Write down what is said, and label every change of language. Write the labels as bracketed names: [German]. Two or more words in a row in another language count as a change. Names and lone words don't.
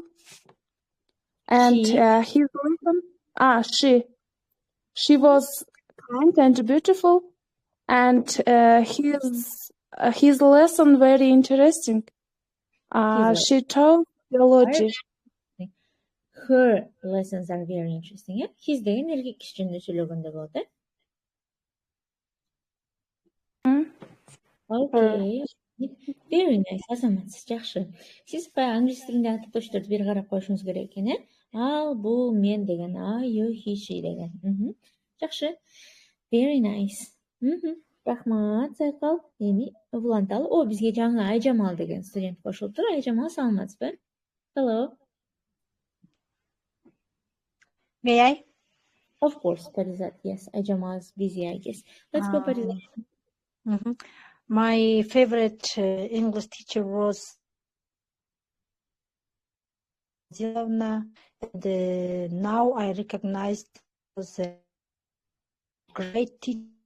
[English] And his lesson, she was kind and beautiful. And his lesson very interesting. She taught biology. Her lessons are very interesting. [Kyrgyz] His деген эркек киши жөнүндө сүйлөгөндө болот, [English] Okay. Very nice. [Kyrgyz] Азаматсыз, жакшы. Сиз баягы англис тилинде аттошторду бир карап коюшуңуз керек экен, Ал, бул, мен деген, you, he, she деген. Жакшы. [English] Very nice. [Kyrgyz] Рахмат, Сайкал. Эми уланталы. О, бизге жаңы Айжамал деген студент кошулуптур. Айжамал, саламатсызбы? [English] Hello. May I? Of course, Parizat. Yes, Ayjamal is busy, I guess. Let's go, Parizat. My favorite English teacher was Zilovna, and now I recognized was a great teacher.